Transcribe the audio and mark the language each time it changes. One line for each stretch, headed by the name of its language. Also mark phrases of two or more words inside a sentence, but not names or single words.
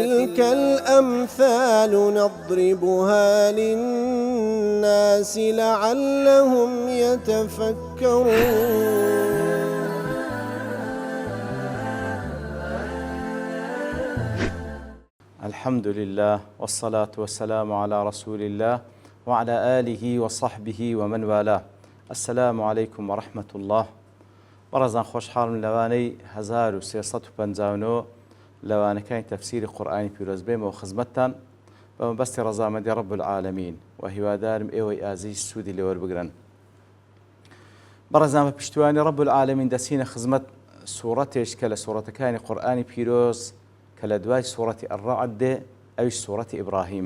Arabic: وتلك الأمثال نضربها للناس لعلهم يتفكرون. الحمد لله والصلاة والسلام على رسول الله وعلى آله وصحبه ومن والاه. السلام عليكم ورحمة الله.
Central Kurdish: بەڕێزان خۆشحاڵم لەوانەی 1359 لەوانەکانی تەفسیری قورئانی پیرۆز بێمەوە خزمەتتان بە مەبەستی ڕەزامەندی
Arabic: رب العالمین
Central Kurdish: و هیوادارم ئێوەی ئازیز سوودی لێوەربگرن. بەڕێزان بە پشتیوانی
Arabic: رب العالمین
Central Kurdish: دەچینە خزمەت سوورەتێک کە لە سوورەتەکانی قورئانی پیرۆز کە لە دوای سوورەتی الرعد دێ، ئەویش سوورەتی ئیبراهیمە.